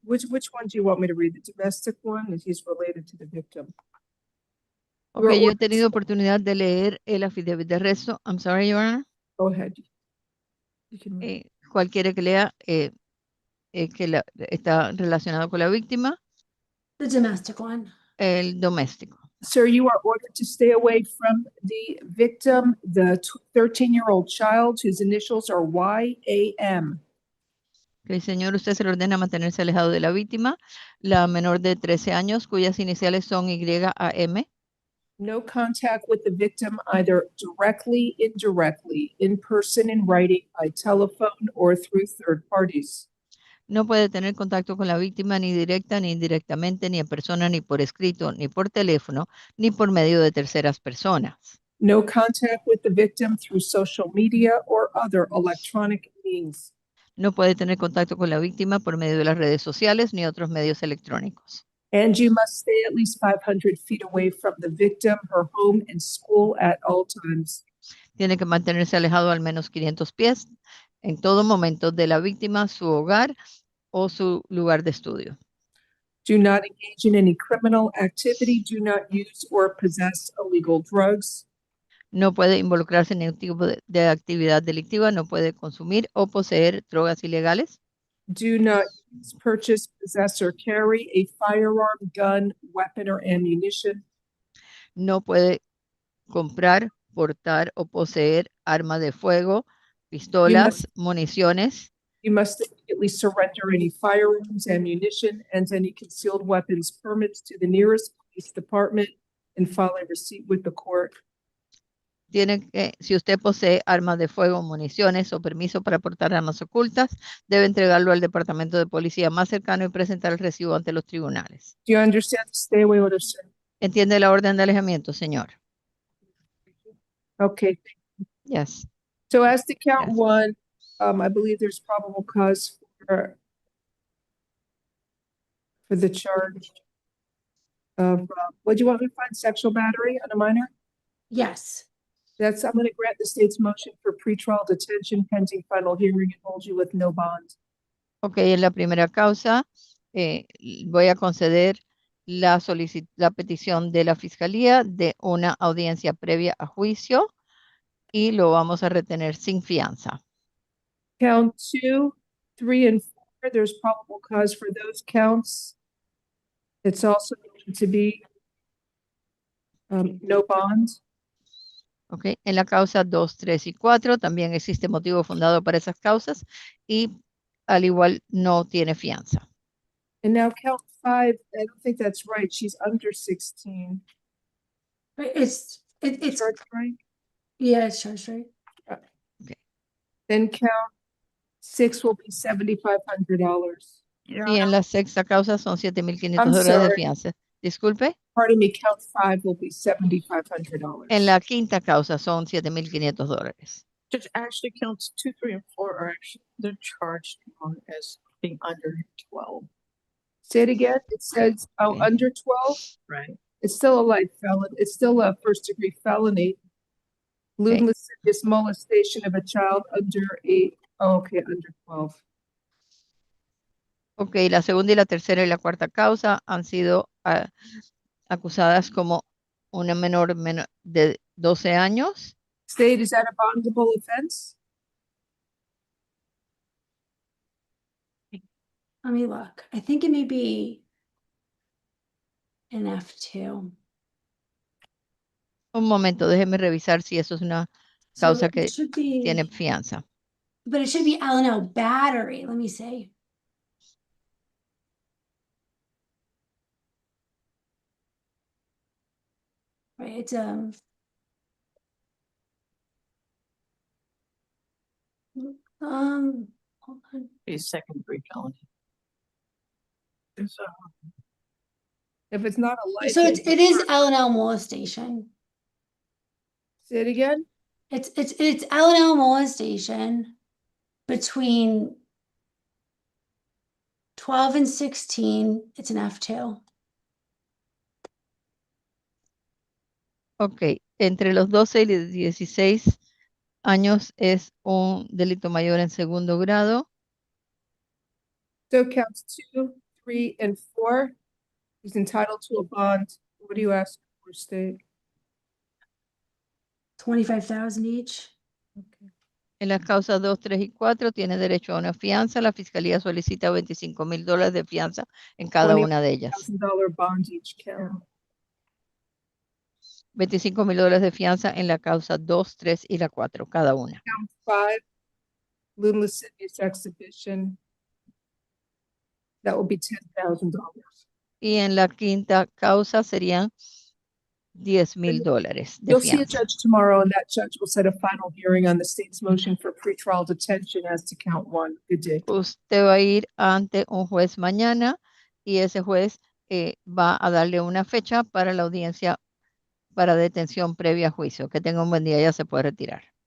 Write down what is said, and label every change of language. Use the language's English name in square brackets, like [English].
[English] Which one do you want me to read? The domestic one, that he's related to the victim? [Spanish] Ok, yo he tenido oportunidad de leer el affidavit de arresto. [English] I'm sorry, Your Honor. Go ahead. You can read. [Spanish] Cualquiera que lea que está relacionado con la víctima. [English] The domestic one. [Spanish] El doméstico. [English] Sir, you are ordered to stay away from the victim, the 13-year-old child whose initials are YAM. [Spanish] Ok, señor, usted se le ordena mantenerse alejado de la víctima, la menor de 13 años, cuyas iniciales son YAM. [English] No contact with the victim either directly, indirectly, in person, in writing, by telephone, or through third parties. [Spanish] No puede tener contacto con la víctima ni directa, ni indirectamente, ni en persona, ni por escrito, ni por teléfono, ni por medio de terceras personas. [English] No contact with the victim through social media or other electronic means. [Spanish] No puede tener contacto con la víctima por medio de las redes sociales ni otros medios electrónicos. [English] And you must stay at least 500 feet away from the victim, her home, and school at all times. [Spanish] Tiene que mantenerse alejado al menos 500 pies en todo momento de la víctima, su hogar o su lugar de estudio. [English] Do not engage in any criminal activity. Do not use or possess illegal drugs. [Spanish] No puede involucrarse en ningún tipo de actividad delictiva, no puede consumir o poseer drogas ilegales. [English] Do not use, purchase, possess, or carry a firearm, gun, weapon, or ammunition. [Spanish] No puede comprar, portar o poseer armas de fuego, pistolas, municiones. [English] You must immediately surrender any firearms, ammunition, and any concealed weapons permits to the nearest police department and file a receipt with the court. [Spanish] Tiene que, si usted posee armas de fuego, municiones o permiso para portar armas ocultas, debe entregarlo al departamento de policía más cercano y presentar el recibo ante los tribunales. [English] Do you understand the stay away order, sir? [Spanish] ¿Entiende la orden de alejamiento, señor? [English] Okay. Yes. So as to count one, I believe there's probable cause for the charge of, what do you want me to find, sexual battery on a minor? Yes. I'm going to grant the state's motion for pretrial detention pending final hearing and hold you with no bond. [Spanish] Ok, en la primera causa voy a conceder la petición de la fiscalía de una audiencia previa a juicio y lo vamos a retener sin fianza. [English] Count 2, 3, and 4, there's probable cause for those counts. It's also going to be no bond. [Spanish] Ok, en la causa 2, 3 y 4 también existe motivo fundado para esas causas y al igual no tiene fianza. [English] And now count 5, I don't think that's right. She's under 16. But it's charged right? Yeah, it's charged right. Okay. Then count 6 will be $7,500. [Spanish] Y en la sexta causa son $7,500 [English] I'm [Spanish] de [English] sorry. [Spanish] fianza. Disculpe. [English] Pardon me, count 5 will be $7,500. [Spanish] En la quinta causa son $7,500. [English] Judge, actually counts 2, 3, and 4 are actually, they're charged as being under 12. Say it again. It says, Okay. under 12? Right. It's still a light felon. It's still a first-degree felony. Lewd Okay. lascivious molestation of a child under 8. Oh, okay, under 12. [Spanish] Ok, la segunda y la tercera y la cuarta causa han sido acusadas como una menor de 12 años. [English] State, is that a bondable offense? Let me look. I think it may be an F2. [Spanish] Un momento, déjeme revisar si eso es una causa [English] So [Spanish] que [English] it should be, [Spanish] tiene fianza. [English] but it should be L&O battery. Let me see. Right, it's hold on. A second degree felony. There's If it's not a light. So it is L&L molestation. Say it again. It's L&L molestation between 12 and 16. It's an F2. [Spanish] Ok, entre los 12 y los 16 años es un delito mayor en segundo grado. [English] So counts 2, 3, and 4. He's entitled to a bond. What do you ask for, state? 25,000 each. [Spanish] En las causas 2, 3 y 4 tiene derecho a una fianza. La fiscalía solicita $25,000 de fianza en cada una de ellas. [English] $20,000 bond each count. [Spanish] $25,000 de fianza en la causa 2, 3 y la 4, cada una. [English] Count 5, lewd lascivious exhibition. That will be $10,000. [Spanish] Y en la quinta causa serían $10,000 de [English] You'll see a [Spanish] fianza. [English] judge tomorrow, and that judge will set a final hearing on the state's motion for pretrial detention as to count 1. Good day. [Spanish] Usted va a ir ante un juez mañana y ese juez va a darle una fecha para la audiencia para detención previa a juicio. Que tenga un buen día, ya se puede retirar.